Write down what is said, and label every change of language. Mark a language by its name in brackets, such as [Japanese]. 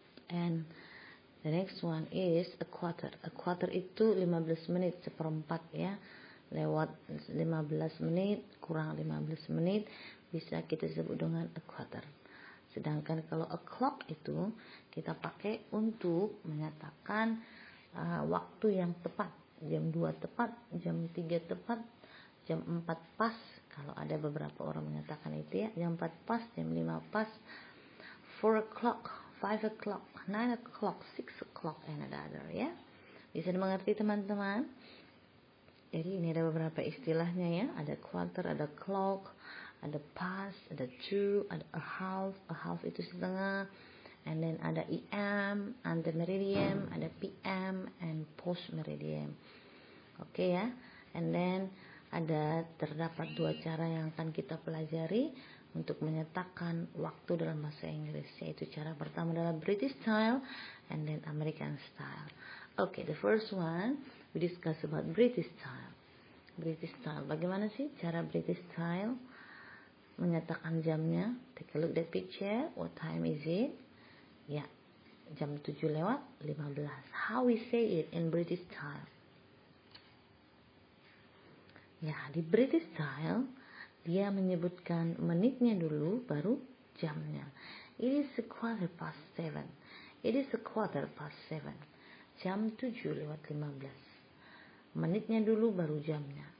[English] And the next one is a quarter. [Indonesian] A quarter itu 15 menit, seperempat ya. Lewat 15 menit, kurang 15 menit, bisa kita sebut dengan a quarter. Sedangkan kalau a clock itu kita pakai untuk menyatakan waktu yang tepat. Jam 2 tepat, jam 3 tepat, jam 4 pas. Kalau ada beberapa orang menyatakan itu ya, jam 4 pas, jam 5 pas, [English] 4 o'clock, 5 o'clock, 9 o'clock, 6 o'clock, and other [Indonesian] ya. Bisa dimengerti teman-teman? Jadi ini ada beberapa istilahnya ya. Ada quarter, ada clock, ada past, ada to, ada a half itu setengah, [English] and then [Indonesian] ada EM, under meridian, ada PM, and post meridian. Oke ya, [English] and then [Indonesian] terdapat 2 cara yang akan kita pelajari untuk menyatakan waktu dalam bahasa Inggris, yaitu cara pertama adalah British style and then American style. [English] Okay, the first one we discuss about British style. [Indonesian] British style, bagaimana sih cara British style menyatakan jamnya? [English] Take a look at the picture. What time is it? [Indonesian] Ya, jam 7:15. [English] How we say it in British style? [Indonesian] Ya, di British style dia menyebutkan menitnya dulu baru jamnya. [English] It is a quarter past 7. It is a quarter past 7. [Indonesian] Jam 7:15. Menitnya dulu baru jamnya.